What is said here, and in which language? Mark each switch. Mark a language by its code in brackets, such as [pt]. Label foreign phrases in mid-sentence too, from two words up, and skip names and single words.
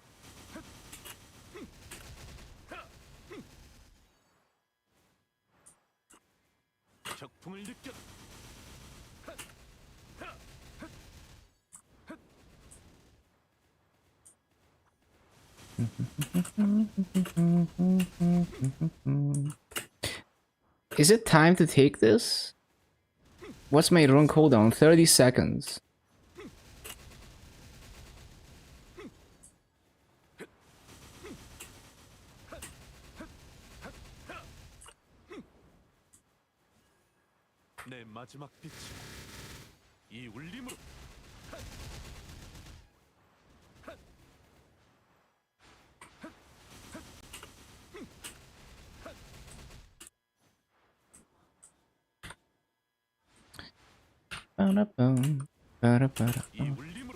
[ko] 격풍을 느껴라. [en] Is it time to take this? What's my run cooldown? 30 seconds. [ko] 내 마지막 빛이 이 울림으로. Ba-da-bum. Ba-da-ba-da. 이 울림으로.